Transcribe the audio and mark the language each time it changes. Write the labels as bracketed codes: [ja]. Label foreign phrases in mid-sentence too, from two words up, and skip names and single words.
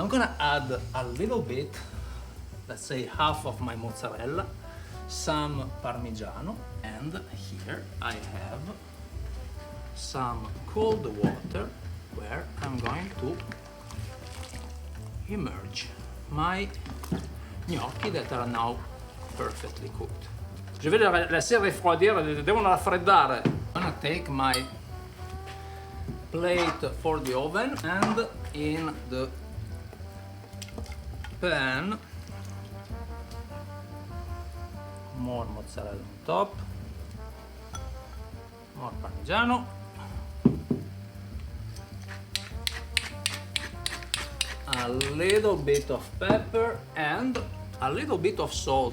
[en] I'm gonna add a little bit, let's say half of my mozzarella, some Parmigiano, and here I have some cold water where I'm going to immerse my gnocchi that are now perfectly cooked. [fr] Je vais les laisser refroidir, [it] devono raffreddare. [en] I'm gonna take my plate for the oven, and in the pan more mozzarella on top, more Parmigiano, a little bit of pepper, and a little bit of salt.